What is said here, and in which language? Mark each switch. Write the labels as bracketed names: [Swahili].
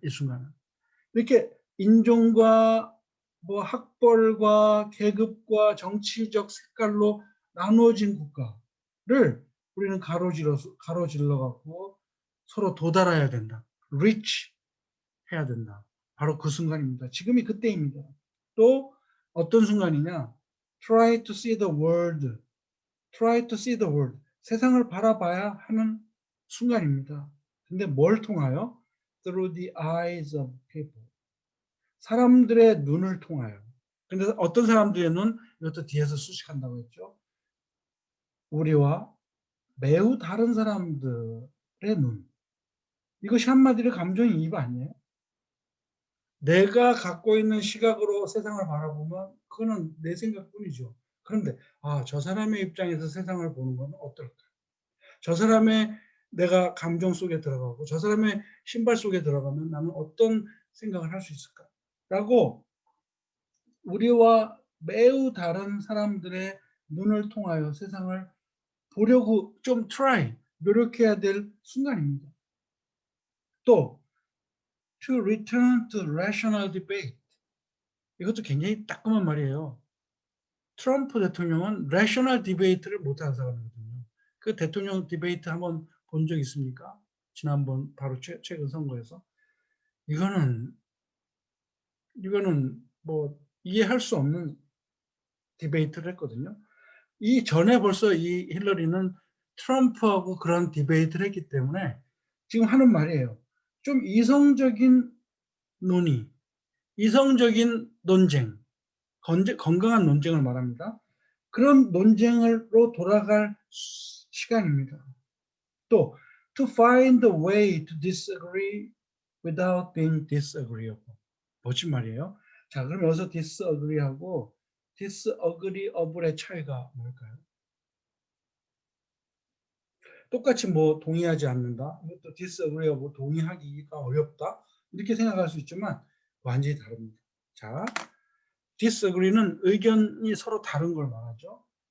[Korean] 이 순간은 이렇게 인종과 뭐 학벌과 계급과 정치적 색깔로 나누어진 국가를 우리는 가로질러 갖고 서로 도달해야 된다. reach 해야 된다. 바로 그 순간입니다. 지금이 그때입니다. 또 어떤 순간이냐? [English] try to see the world. try to see the world. [Korean] 세상을 바라봐야 하는 순간입니다. 근데 뭘 통하여? [English] through the eyes of people. [Korean] 사람들의 눈을 통하여. 근데 어떤 사람들의 눈? 이것도 뒤에서 수식한다고 했죠. 우리와 매우 다른 사람들의 눈. 이것이 한마디로 감정이입 아니에요? 내가 갖고 있는 시각으로 세상을 바라보면 그거는 내 생각뿐이죠. 그런데 저 사람의 입장에서 세상을 보는 건 어떨까? 저 사람의 내가 감정 속에 들어가고 저 사람의 신발 속에 들어가면 나는 어떤 생각을 할 수 있을까? 라고 우리와 매우 다른 사람들의 눈을 통하여 세상을 보려고 좀 노력해야 될 순간입니다. 또 [English] to return to rational debate. [Korean] 이것도 굉장히 따끔한 말이에요. 트럼프 대통령은 [English] rational debate [Korean] 를 못하는 사람이거든요. 그 대통령 디베이트 한번 본 적 있습니까? 지난번 바로 최근 선거에서. 이거는 뭐 이해할 수 없는 디베이트를 했거든요. 이 전에 벌써 이 힐러리는 트럼프하고 그런 디베이트를 했기 때문에 지금 하는 말이에요. 좀 이성적인 논의, 이성적인 논쟁, 건강한 논쟁을 말합니다. 그런 논쟁으로 돌아갈 시간입니다. 또 [English] to find a way to disagree without being disagreeable. [Korean] 멋진 말이에요. 자, 그럼 여기서 disagree하고 disagreeable의 차이가 뭘까요? 똑같이 뭐 동의하지 않는다. 이것도 disagreeable, 동의하기가 어렵다. 이렇게 생각할 수 있지만 완전히 다릅니다. 자, disagree는 의견이 서로 다른 걸 말하죠.